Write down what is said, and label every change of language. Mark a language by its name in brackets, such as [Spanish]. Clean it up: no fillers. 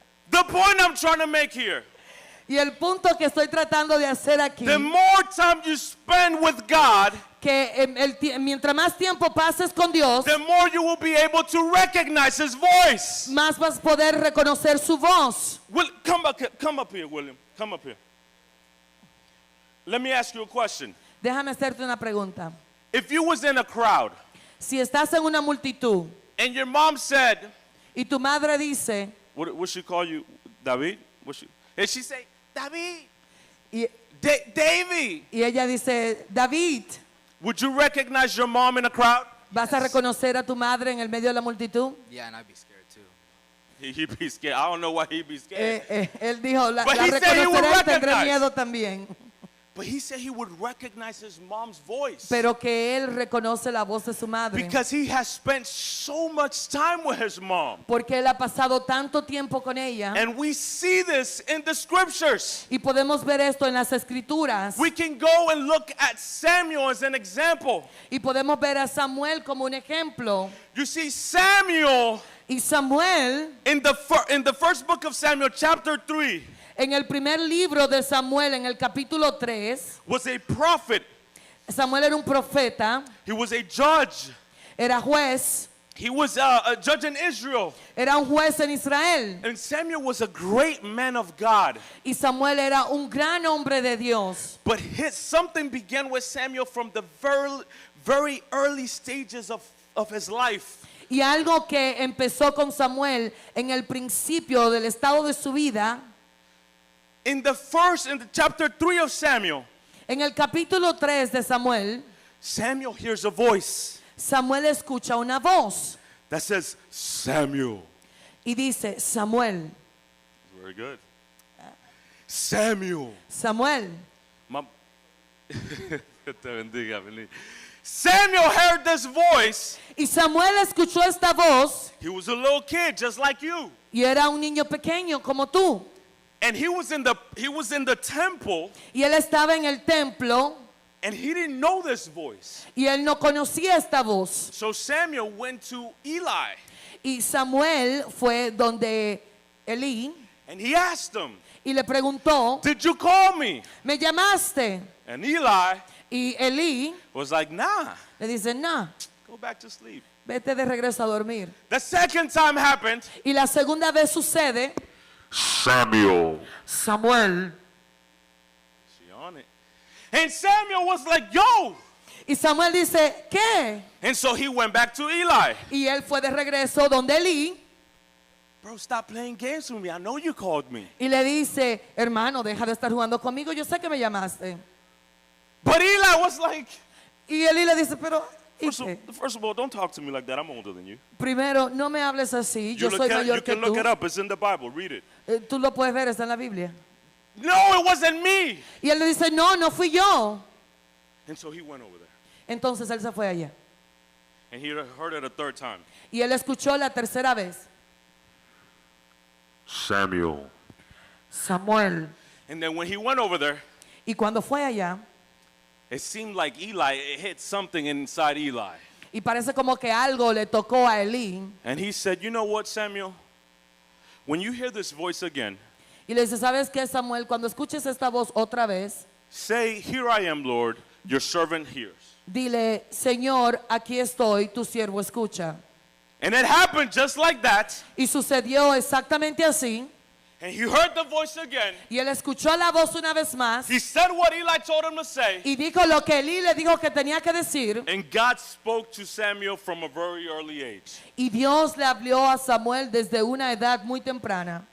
[English] The point I'm trying to make here, [Spanish] Y el punto que estoy tratando de hacer aquí, [English] the more time you spend with God, [Spanish] que mientras más tiempo pases con Dios, [English] the more you will be able to recognize His voice. [Spanish] más vas a poder reconocer su voz. [English] Come up here, William. Come up here. Let me ask you a question. [Spanish] Déjame hacerte una pregunta. [English] If you was in a crowd [Spanish] Si estás en una multitud [English] and your mom said, [Spanish] y tu madre dice, [English] what she call you, David? And she say, David, [Spanish] y, [English] Davy. [Spanish] y ella dice, David, [English] Would you recognize your mom in a crowd? [Spanish] ¿vas a reconocer a tu madre en el medio de la multitud? [English] Yeah, and I'd be scared too. He'd be scared. I don't know why he'd be scared. [Spanish] Él dijo, la [English] But he said he would [Spanish] reconocerá y tendré [English] recognize. [Spanish] miedo también. [English] But he said he would recognize his mom's voice. [Spanish] Pero que él reconoce la voz de su madre. [English] Because he has spent so much time with his mom. [Spanish] Porque él ha pasado tanto tiempo con ella. [English] And we see this in the scriptures. [Spanish] Y podemos ver esto en las escrituras. [English] We can go and look at Samuel as an example. [Spanish] Y podemos ver a Samuel como un ejemplo. [English] You see, Samuel, [Spanish] Y Samuel, [English] in the first book of Samuel, chapter 3, [Spanish] en el primer libro de Samuel, en el capítulo 3, [English] was a prophet. [Spanish] Samuel era un profeta, [English] He was a judge. [Spanish] era juez, [English] He was a judge in Israel. [Spanish] era un juez en Israel. [English] And Samuel was a great man of God. [Spanish] Y Samuel era un gran hombre de Dios. [English] But something began with Samuel from the very early stages of his life. [Spanish] Y algo que empezó con Samuel en el principio del estado de su vida, [English] In the chapter 3 of Samuel, [Spanish] en el capítulo 3 de Samuel, [English] Samuel hears a voice [Spanish] Samuel escucha una voz [English] that says, Samuel. [Spanish] y dice, Samuel, [English] Very good. Samuel. [Spanish] Samuel. Te bendiga, bendiga. [English] Samuel heard this voice. [Spanish] Y Samuel escuchó esta voz [English] He was a little kid just like you. [Spanish] y era un niño pequeño como tú. [English] And he was in the temple [Spanish] Y él estaba en el templo [English] and he didn't know this voice. [Spanish] y él no conocía esta voz. [English] So Samuel went to Eli [Spanish] Y Samuel fue donde Elí [English] and he asked him, [Spanish] y le preguntó, [English] "Did you call me?" [Spanish] ¿me llamaste? [English] And Eli [Spanish] Y Elí [English] was like, "Nah, [Spanish] le dice, no, [English] go back to sleep." [Spanish] vete de regreso a dormir. [English] The second time happened. [Spanish] Y la segunda vez sucede, [English] Samuel. [Spanish] Samuel. [English] She on it. And Samuel was like, "Yo." [Spanish] Y Samuel dice, ¿qué? [English] And so he went back to Eli. [Spanish] Y él fue de regreso donde Elí [English] bro, stop playing games with me. I know you called me. [Spanish] Y le dice, hermano, deja de estar jugando conmigo, yo sé que me llamaste. [English] But Eli was like, [Spanish] Y Elí le dice, pero, ¿y qué? [English] first of all, don't talk to me like that. I'm older than you. [Spanish] Primero, no me hables así, yo [English] You, [Spanish] soy [English] you [Spanish] mayor que [English] can look [Spanish] tú. [English] it up. It's in the Bible. Read it. [Spanish] Tú lo puedes ver, está en la Biblia. [English] No, it wasn't me. [Spanish] Y él le dice, no, no fui yo. [English] And so he went over there. [Spanish] Entonces él se fue allá. [English] And he heard it a third time. [Spanish] Y él escuchó la tercera vez, [English] Samuel. [Spanish] Samuel. [English] And then when he went over there, [Spanish] Y cuando fue allá, [English] it seemed like it hit something inside Eli. [Spanish] y parece como que algo le tocó a Elí, [English] And he said, you know what, Samuel? When you hear this voice again, [Spanish] y le dice, ¿sabes qué, Samuel? Cuando escuches esta voz otra vez, [English] say, here I am, Lord, your servant hears. [Spanish] dile, Señor, aquí estoy, tu siervo escucha. [English] And it happened just like that. [Spanish] Y sucedió exactamente así. [English] And he heard the voice again. [Spanish] Y él escuchó la voz una vez más [English] He said what Eli told him to say. [Spanish] y dijo lo que Elí le dijo que tenía que decir. [English] And God spoke to Samuel from a very early age. [Spanish] Y Dios le habló a Samuel desde una edad muy temprana.